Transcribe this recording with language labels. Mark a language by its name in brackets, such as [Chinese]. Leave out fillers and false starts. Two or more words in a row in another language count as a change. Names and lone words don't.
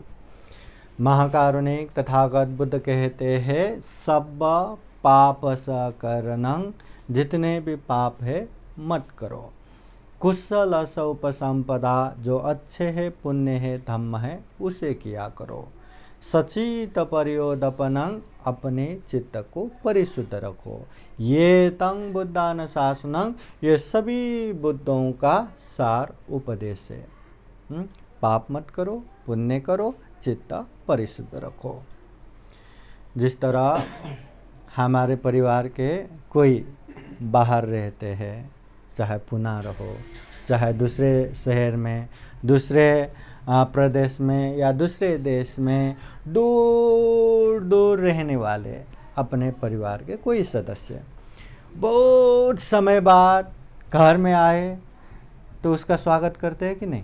[Hindi] महाकारुणिक तथागत बुद्ध कहते हैं [Pali] सब पाप सकरणं, [Hindi] जितने भी पाप है मत करो। [Pali] कुशल सौपसंपदा, [Hindi] जो अच्छे है पुण्य है धम्म है उसे किया करो। [Pali] सचित परियोदपनं, [Hindi] अपने चित्त को परिशुद्ध रखो। [Pali] ये तंग बुद्धान शासनं, [Hindi] ये सभी बुद्धों का सार उपदेश है। पाप मत करो, पुण्य करो, चित्त परिशुद्ध रखो। जिस तरह हमारे परिवार के कोई बाहर रहते हैं, चाहे पुणे रहो, चाहे दूसरे शहर में, दूसरे प्रदेश में या दूसरे देश में दूर दूर रहने वाले अपने परिवार के कोई सदस्य बहुत समय बाद घर में आए तो उसका स्वागत करते हैं कि नहीं?